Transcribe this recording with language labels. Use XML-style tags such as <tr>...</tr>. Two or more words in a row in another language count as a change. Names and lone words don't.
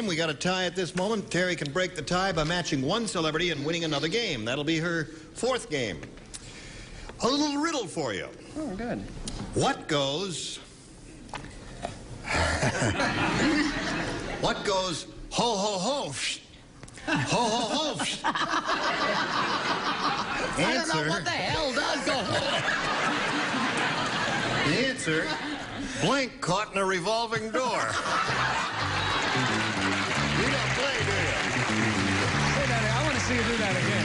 <en>We got a tie at this moment. Terry can break the tie by matching one celebrity and winning another game. That'll be her 4th game. A little riddle for you. Oh, good. What goes... What goes ho, ho, ho, psh, ho, ho, ho, psh. Answer. I don't know what the hell does go The answer... Blank caught in a revolving door. You don't play, do you? Say that. I want to see you do that again.</en>